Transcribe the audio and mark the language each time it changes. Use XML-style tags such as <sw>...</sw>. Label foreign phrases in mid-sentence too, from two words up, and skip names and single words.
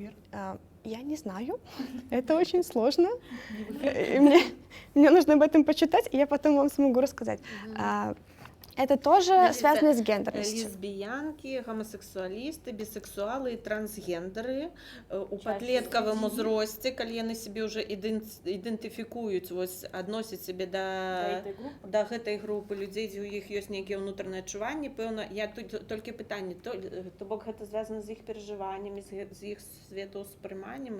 <ru>Я не знаю, это очень сложно. И мне нужно об этом почитать, и я потом вам смогу рассказать. Это тоже связано с гендерностью.</ru> <be>Лесбіянкі, гомосексуалісты, бісексуалы і трансгендеры у падлеткавым узросце, калі яны сябе ўжо ідэнтыфікуюць, вось адносяць сябе да гэтай групы людзей, дзе ў іх ёсць нейкія ўнутраныя адчуванні, пэўна, я тут толькі пытанне, то бок гэта звязана з іх перажываннямі, з іх светаўспрыманнем,</be>